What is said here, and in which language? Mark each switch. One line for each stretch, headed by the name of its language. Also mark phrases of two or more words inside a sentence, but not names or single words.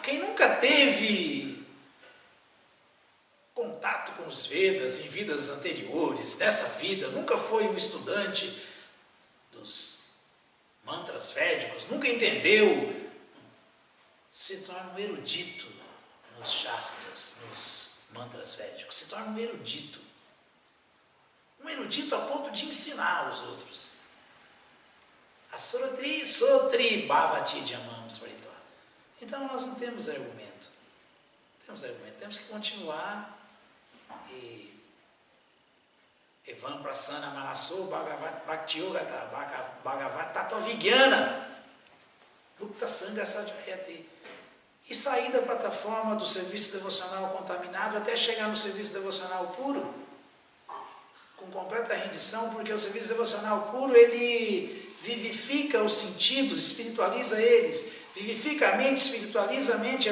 Portuguese: Quem nunca teve contato com os Vedas em vidas anteriores, nessa vida, nunca foi um estudante dos mantras védicos, nunca entendeu, se torna um erudito nos Shastras, nos mantras védicos, se torna um erudito. Um erudito a ponto de ensinar os outros.
Sanskrit: A Sroti Bhavati Jamam Smritva.
Portuguese: Então nós não temos argumento. Temos que continuar e
Sanskrit: Evam Prasana Manaso Bhagavat Bhakti Yogata Bhagavat Tattva Vigyana Mukta Sangha Sadhyayate.
Portuguese: E sair da plataforma do serviço devocional contaminado até chegar no serviço devocional puro, com completa rendição, porque o serviço devocional puro, ele vivifica os sentidos, espiritualiza eles, vivifica a mente, espiritualiza a mente.